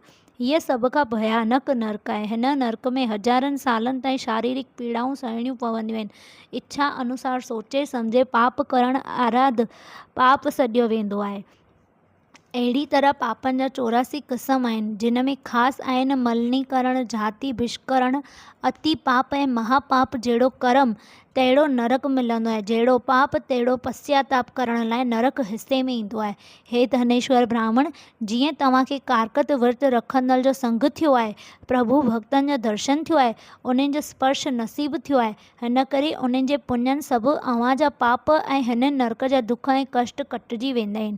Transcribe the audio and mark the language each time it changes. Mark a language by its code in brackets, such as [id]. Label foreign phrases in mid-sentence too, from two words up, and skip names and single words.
[sd] हीअ सभ खां भयानक नरक आहे। हिन नरक में हज़ारनि सालनि ताईं शारीरिक पीड़ाऊं सहणियूं पवंदियूं आहिनि। इच्छा अनुसार सोचे सम्झे पाप करणु आराध पाप सॾियो वेंदो आहे। अहिड़ी तरह पापनि जा 84 क़िस्म आहिनि, जिन में ख़ासि आहिनि मलनीकरण, जाति भिष्करण, अति पाप ऐं महापाप। जहिड़ो कर्म तहिड़ो नरक मिलंदो आहे, जहिड़ो पाप तहिड़ो पश्चाताप करण लाइ नरक हिसे में ईंदो आहे। हे धनेश्वर ब्राह्मण, जीअं तव्हांखे कारकत विर्त रखंदड़ जो संग थियो आहे, प्रभु भक्तनि जो दर्शन थियो आहे, उन्हनि जो स्पर्श नसीब थियो आहे, हिन करे उन्हनि जे पुञनि सभु अव्हां जा पाप ऐं हिन नरक जा दुख ऐं कष्ट कटिजी वेंदा आहिनि।